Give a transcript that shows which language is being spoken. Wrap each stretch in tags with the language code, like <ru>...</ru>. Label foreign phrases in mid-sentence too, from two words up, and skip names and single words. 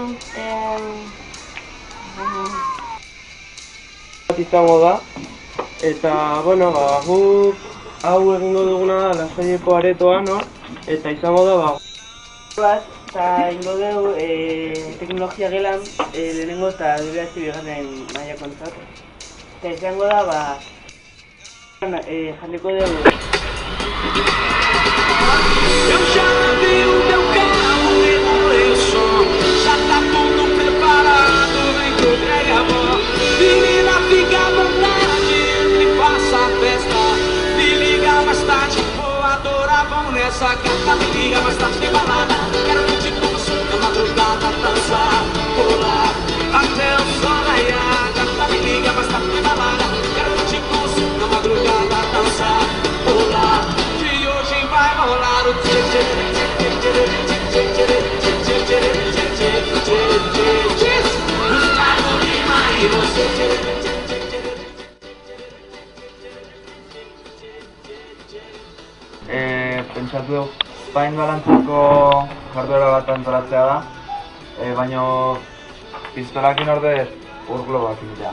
<eu>bat izango da, eta, bueno, guk hau egingo duguna da Lasaileko aretoan, eta izango da, eta egingo dugu teknologia gelan lehenengo eta bederatzi bigarren mailakoentzat. Eta izango da, jarriko dugu.</eu> <pt>Eu já vi o teu carro e o meu som. Já tá tudo preparado, vem que eu entregue a mão. Menina, fica à vontade, entre e faça a festa. Me liga mais tarde, vou adorar, vamos nessa gata. Me liga mais tarde, tem balada. Quero curtir com você na madrugada, dançar, pular até o sol raiar. Gata, me liga mais tarde, tem balada. Quero curtir com você na madrugada, dançar, pular. Vai rolar o</pt> <eu>Pentsatu dugu pain balantzako jarduera bat antolatzea da, baina pistolakin ordez urglo bat egitea.</eu>